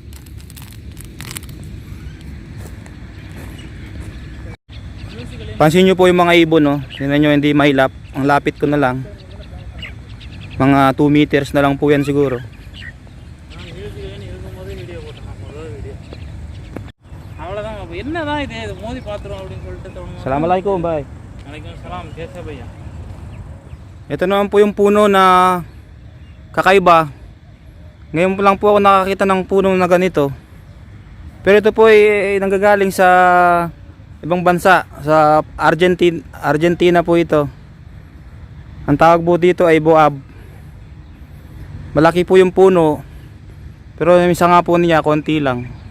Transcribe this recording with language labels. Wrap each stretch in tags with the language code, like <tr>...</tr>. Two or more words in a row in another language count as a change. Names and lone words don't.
<tl>Pansin nyo po yung mga ibon, no? Tingnan nyo, hindi mahilap. Ang lapit ko na lang. Mga 2 meters na lang po yan siguro.</tl> <ar>Assalamualaikum, bye.</ar> <hi>Waalaikumsalam, कैसे भैया?</hi> <tl>Ito naman po yung puno na kakaiba. Ngayon lang po ako nakakita ng puno na ganito. Pero ito po ay nanggagaling sa ibang bansa, sa Argentina po ito. Ang tawag po dito ay boab. Malaki po yung puno, pero yung isa nga po niya konti lang.</tl>